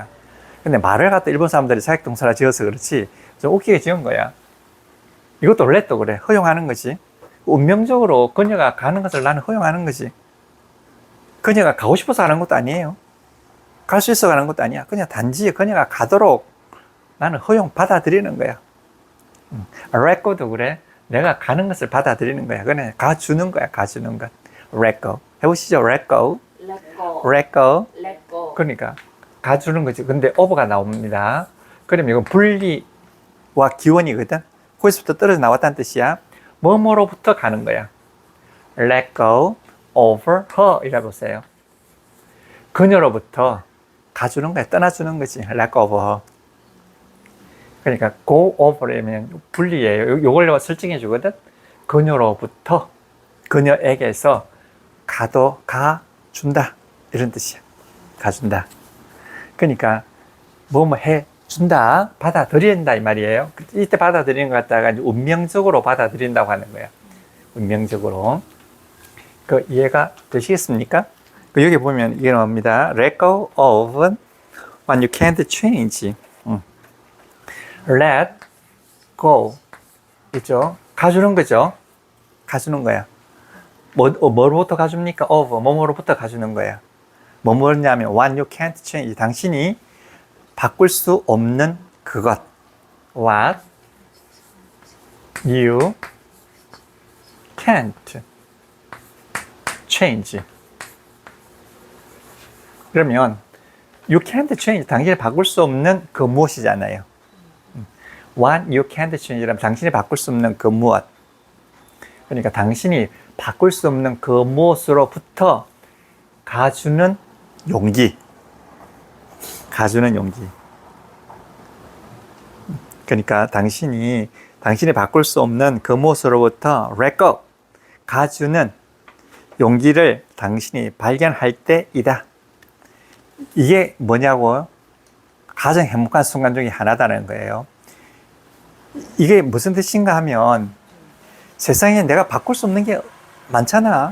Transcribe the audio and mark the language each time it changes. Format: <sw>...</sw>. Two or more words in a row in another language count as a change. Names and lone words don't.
<ko>근데 말을 갖다 일본 사람들이 사역동사라 지어서 그렇지 좀 웃기게 지은 거야. 이것도 원래 또 그래. 허용하는 거지. 운명적으로 그녀가 가는 것을 나는 허용하는 거지. 그녀가 가고 싶어서 가는 것도 아니에요. 갈 수 있어 가는 것도 아니야. 그냥 단지 그녀가 가도록 나는 허용 받아들이는 거야.</ko> <en>let go</en> <ko>도 그래. 내가 가는 것을 받아들이는 거야. 그냥 가주는 거야. 가주는 것.</ko> <en>let go. 해보시죠. let go. Let go. let go. Let go.</en> <ko>그러니까 가주는 거지. 근데 over가 나옵니다. 그러면 이건 분리와 기원이거든. 거기서부터 떨어져 나왔다는 뜻이야. 뭐뭐로부터 가는 거야.</ko> <en>let go over her</en> <ko>이라 보세요. 그녀로부터 가주는 거야. 떠나주는 거지.</ko> <en>let go. 그러니까 go over면 분리예요.</en> <ko>요걸 설정해 주거든. 그녀로부터, 그녀에게서 가준다. 이런 뜻이야. 가준다. 그러니까 뭐 해준다. 받아들인다 이 말이에요. 이때 받아들이는 것 갖다가 이제 운명적으로 받아들인다고 하는 거야. 운명적으로. 그 이해가 되시겠습니까? 그 여기 보면 이게 나옵니다.</ko> <en>Let go of what you can't change. Let go.</en> <ko>있죠? 가주는 거죠. 가주는 거야. 뭐로부터 가줍니까? of. 뭐뭐로부터 가주는 거야.</ko> <en>뭐냐면 what you can't change.</en> <ko>당신이 바꿀 수 없는 그것.</ko> <en>What you can't change. 그러면 you can't change.</en> <ko>당신이 바꿀 수 없는 그 무엇이잖아요.</ko> <en>What you can't change</en> <ko>라면 당신이 바꿀 수 없는 그 무엇. 그러니까 당신이 바꿀 수 없는 그 무엇으로부터 가주는 용기. 가주는 용기. 그러니까 당신이 바꿀 수 없는 그 무엇으로부터</ko> <en>let go.</en> <ko>가주는 용기를 당신이 발견할 때이다. 이게 뭐냐고? 가장 행복한 순간 중에 하나다는 거예요. 이게 무슨 뜻인가 하면 세상에 내가 바꿀 수 없는 게 많잖아.</ko>